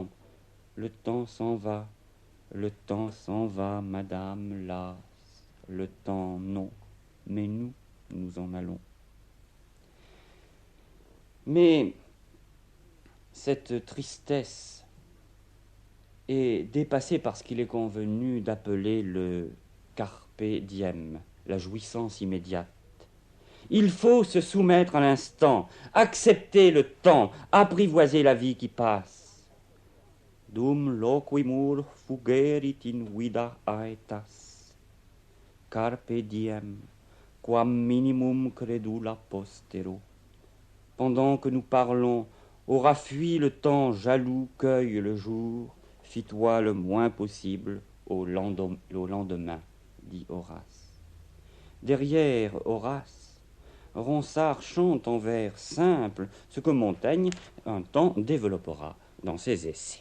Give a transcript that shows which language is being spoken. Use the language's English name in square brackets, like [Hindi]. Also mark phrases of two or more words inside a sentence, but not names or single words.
[French] Le temps s'en va, madame, las, le temps non, mais nous, nous en allons. Mais cette tristesse est dépassée par ce qu'il est convenu d'appeler le [Latin] carpe diem, [French] la jouissance immédiate. Il faut se soumettre à l'instant, accepter le temps, apprivoiser la vie qui passe. [Latin] Dum loquimur fugerit in vida aetas, carpe diem, quam minimum credula postero. [French] Pendant que nous parlons, aura fui le temps jaloux, cueille le jour, fis-toi le moins possible au lendemain, dit Horace. Derrière Horace, Ronsard chante en vers simples ce que Montaigne un temps développera dans ses essais.